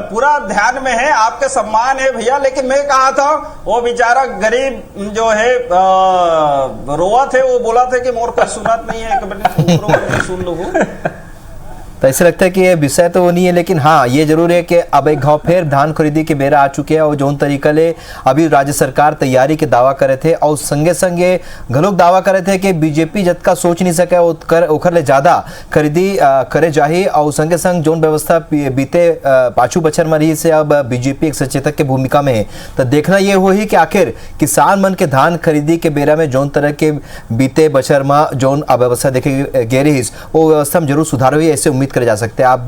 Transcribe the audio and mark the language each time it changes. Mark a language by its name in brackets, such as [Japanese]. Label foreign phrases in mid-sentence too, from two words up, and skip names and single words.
[Chhattisgarhi] पूरा ध्यान में है, आपके सम्मान है भैया। लेकिन मैं कहा था वो बेचारा गरीब जो है रोआ थे, वो बोला था कि मोर को सुनत नहीं है, सुन लो। तो ऐसे लगता है कि ये विषय तो वो नहीं है, लेकिन हाँ ये जरूर है कि अब एक घाव फिर धान खरीदी के बेरा आ चुके हैं, और जो तरीका ले अभी राज्य सरकार तैयारी के दावा करे थे, और संगे संगे घलोक दावा करे थे कि बीजेपी जतका सोच नहीं सके ओखर ले ज्यादा खरीदी करे जाही, और संगे संग जो व्यवस्था बीते पाछू बछर में रही से अब बीजेपी एक सचेतक के भूमिका में है। तो देखना ये हो ही कि आखिर किसान मन के धान खरीदी के बेरा में जौन तरह के बीते बछर में जौन अव्यवस्था देखे गे रही, वो व्यवस्था में जरूर सुधार हुई, ऐसे उम्मीद करे जा सकते हैं।